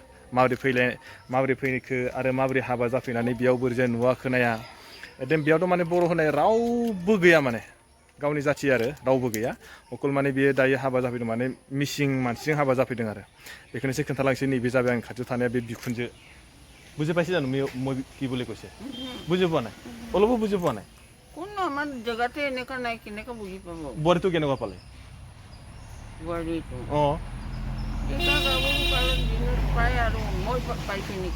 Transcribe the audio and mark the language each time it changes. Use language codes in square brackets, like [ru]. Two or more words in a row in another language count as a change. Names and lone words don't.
[brx] माबोरै फैखो आरो माबोरै हाबा जाफैनानै बेयाव बोरैजाय नुवा खोनाया। एकदम बेयावथ' माने बर' होनाय रावबो गैया माने गावनि जाथि आरो रावबो गैया। अकल माने बियो दायो हाबा जाफैदों माने मिसिं मानसिजों हाबा जाफैदों आरो बेखौनो एसे खोन्थालांसै। नैबे जाबाय आंनि खाथियाव थानाया बे बिखुनजो। [as] বুঝে পাইছে জানো মই কি বুলি কৈছে? বুজি পোৱা নাই? অলপো বুজি পোৱা নাই? কোন আমাৰ জেগাতে এনেকা নাই কেনেকা বুজি পাব? বোৱাৰীটো কেনেকুৱা পালে? বোৱাৰীটো অঁ এটা গাভৰু পালে দিনত পায় আৰু মই পাইছোঁ নেকি?